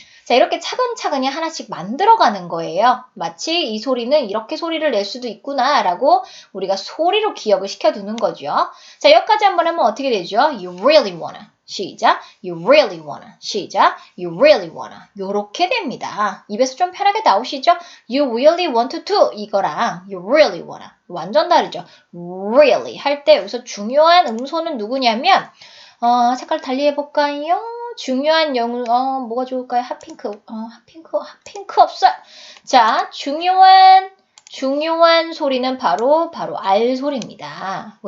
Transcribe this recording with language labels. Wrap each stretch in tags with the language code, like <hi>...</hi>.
<ko>자, 이렇게 차근차근히 하나씩 만들어가는 거예요. 마치 이 소리는 이렇게 소리를 낼 수도 있구나 라고 우리가 소리로 기억을 시켜두는 거죠. 자, 여기까지 한번 하면 어떻게 되죠?</ko> <en>You really wanna.</en> <ko>시작.</ko> <en>You really wanna. 시작. You really wanna.</en> <ko>요렇게 됩니다. 입에서 좀 편하게 나오시죠?</ko> <en>You really want to</en> <ko>이거랑</ko> <en>you really wanna</en> <ko>완전 다르죠. really 할 때 여기서 중요한 음소는 누구냐면 색깔 달리 해볼까요? 중요한 뭐가 좋을까요? 핫핑크 없어요. 자, 중요한 소리는 바로 R 소리입니다.</ko>